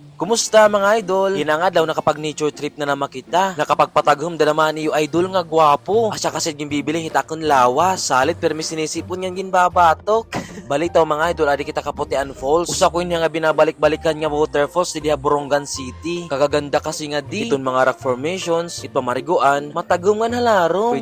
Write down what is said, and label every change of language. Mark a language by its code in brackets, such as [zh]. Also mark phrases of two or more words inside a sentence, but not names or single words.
[war] Kumusta mga idol? Hina nga daw nakapag [en] nature trip [war] na naman kita. Nakapagpataghom da naman niyo idol nga gwapo. Asya kasi gimbibili hitakon lawas. Salit permi sinisipon nga ginbabatok. Balik taw mga idol, adi kita Kaputian Falls. Usa ko nga binabalik-balikan nga waterfalls di diha Borongan City. Kagaganda kasi nga di. Iton mga [en] rock formations, [war] ito mariguan, matagom nga halarong.